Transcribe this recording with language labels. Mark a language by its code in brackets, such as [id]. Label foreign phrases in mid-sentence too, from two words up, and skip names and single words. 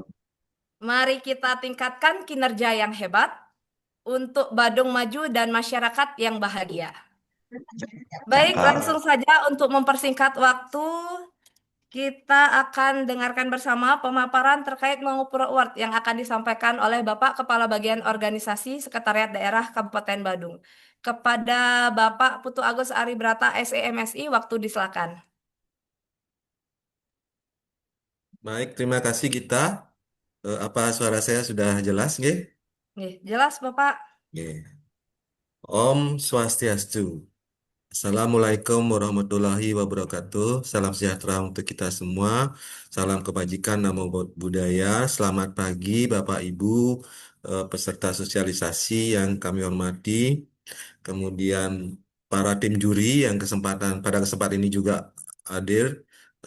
[id] Mari kita tingkatkan kinerja yang hebat untuk Badung maju dan masyarakat yang bahagia. Baik, Cakep. langsung saja untuk mempersingkat waktu, kita akan dengarkan bersama pemaparan terkait mengukur award yang akan disampaikan oleh Bapak Kepala Bagian Organisasi Sekretariat Daerah Kabupaten Badung. Kepada Bapak Putu Agus Ari Brata SEMSI, waktu disilakan. Baik, terima kasih Gita. Apa suara saya sudah jelas, nggih? Nih, jelas Bapak. [ban] Nggih. Om Swastiastu. [ar] السلام عليكم ورحمة الله وبركاته. [id] Salam sejahtera untuk kita semua. Salam kebajikan, [pi] namo buddhaya. [id] Selamat pagi Bapak Ibu, peserta sosialisasi yang kami hormati. Kemudian para tim juri yang pada kesempatan ini juga hadir.